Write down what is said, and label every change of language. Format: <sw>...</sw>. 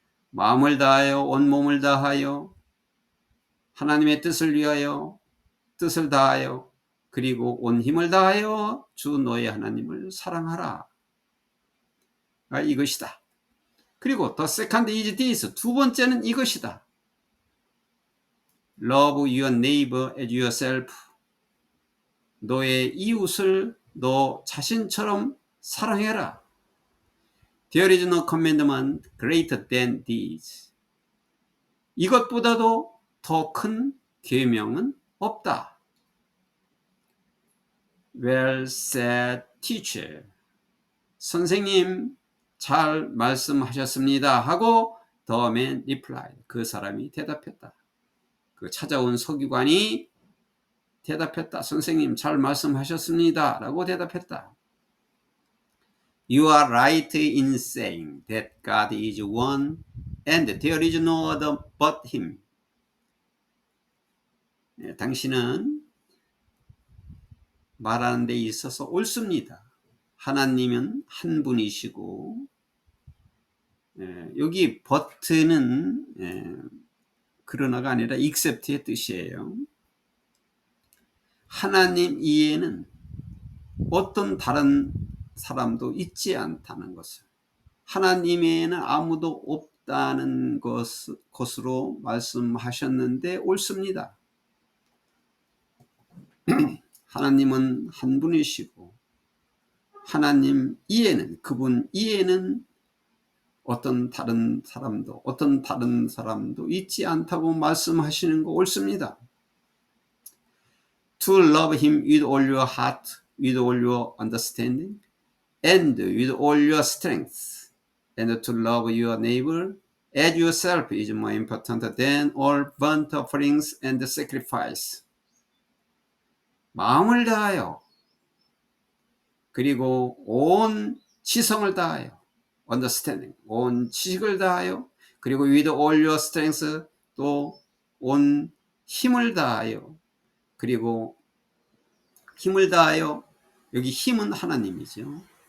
<ko>마음을 다하여 온몸을 다하여 하나님의 뜻을 위하여 뜻을 다하여 그리고 온 힘을 다하여 주 너의 하나님을 사랑하라. 이것이다. 그리고</ko> <en>the second is this,</en> <ko>두 번째는 이것이다.</ko> <en>Love your neighbor as yourself.</en> <ko>너의 이웃을 너 자신처럼 사랑해라.</ko> <en>There is no commandment greater than these.</en> <ko>이것보다도 더 큰 계명은 없다.</ko> <en>Well said, teacher.</en> <ko>선생님, 잘 말씀하셨습니다.</ko> <en>하고 the man replied.</en> <ko>그 사람이 대답했다. 그 찾아온 서기관이 대답했다. 선생님, 잘 말씀하셨습니다. 라고 대답했다.</ko> <en>You are right in saying that God is one and there is no other but Him.</en> <ko>당신은 말하는 데 있어서 옳습니다. 하나님은 한 분이시고, 여기 but는 그러나가 아니라 except의 뜻이에요. 하나님 이외에는 어떤 다른 사람도 있지 않다는 것을, 하나님 외에는 아무도 없다는 것으로 말씀하셨는데 옳습니다. 하나님은 한 분이시고 하나님 이외에는, 그분 이외에는 어떤 다른 사람도 있지 않다고 말씀하시는 거 옳습니다.</ko> <en>To love him with all your heart, with all your understanding, and with all your strength, and to love your neighbor as yourself is more important than all burnt offerings and sacrifice.</en> <ko>마음을 다하여, 그리고 온 지성을 다하여, understanding, 온 지식을 다하여, 그리고</ko> <en>with all your strength,</en> <ko>또 온 힘을 다하여, 그리고 힘을 다하여, 여기 힘은 하나님이죠.</ko>